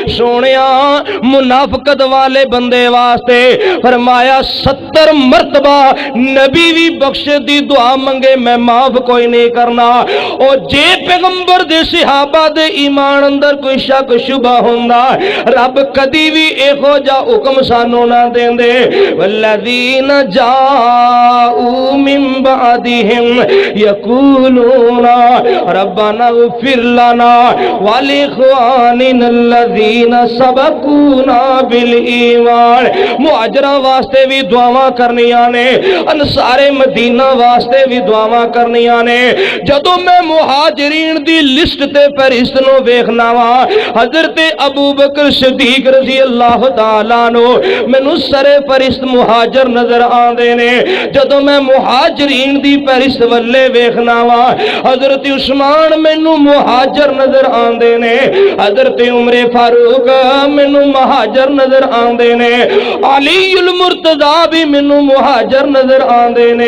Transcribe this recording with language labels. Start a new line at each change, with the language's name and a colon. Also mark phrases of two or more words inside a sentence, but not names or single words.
Punjabi: سونیا منافقت والے بندے واسطے فرمایا 70 مرتبہ نبی وی بخشے دی دعا منگے، میں معاف کوئی نہیں کرنا. اور جے پیغمبر دے صحابہ دے ایمان اندر کوئی شک شبہ ہوندا، رب کدی کدی وی ایہو جہا حکم سانوں نہ دیندے.
Arabic: والذين جاءوا من بعدهم يقولون ربنا اغفر لنا ولإخواننا الذين سبقونا بالإيمان.
Punjabi: مہاجراں واسطے وی دعاواں کرنیاں نے، انصار مدینہ واسطے وی دعاواں کرنیاں نے. جدوں میں مہاجرین دی لسٹ تے فہرست نوں ویکھنا واں، حضرت ابو بکر صدیق
Arabic: رضي الله تعالى عنه
Punjabi: مینوں سرِ فہرست مہاجر نظر آندے نے. جدوں میں مہاجرین دی فہرست ولے ویکھنا واں، حضرت عثمان مینوں مہاجر نظر آندے نے، حضرت عمر فاروق مینوں مہاجر نظر آندے نے، علی المرتضیٰ وی مینوں مہاجر نظر آندے نے.